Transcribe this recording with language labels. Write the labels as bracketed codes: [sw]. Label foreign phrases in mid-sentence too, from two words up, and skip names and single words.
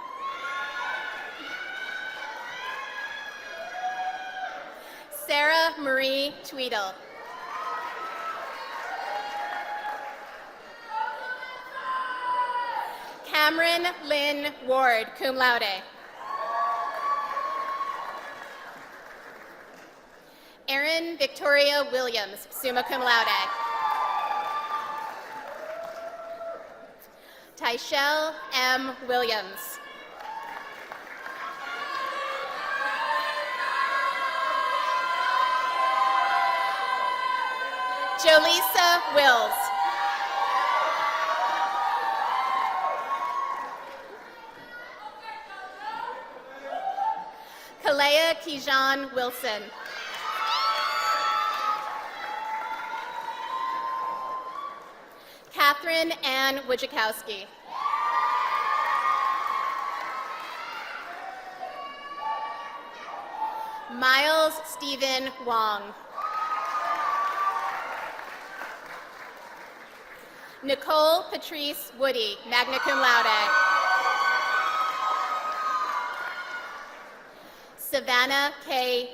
[en] Sarah Marie Tweedle. Cameron Lynn Ward, [la] cum laude. [en] Erin Victoria Williams, [la] summa cum laude. [en] Tyshell M. Williams. Jolisa Wills. Kalea Kijan Wilson. Catherine Ann Wojciechowski. Miles Stephen Wong. Nicole Patrice Woody, [la] magna cum laude. [en] Savannah K.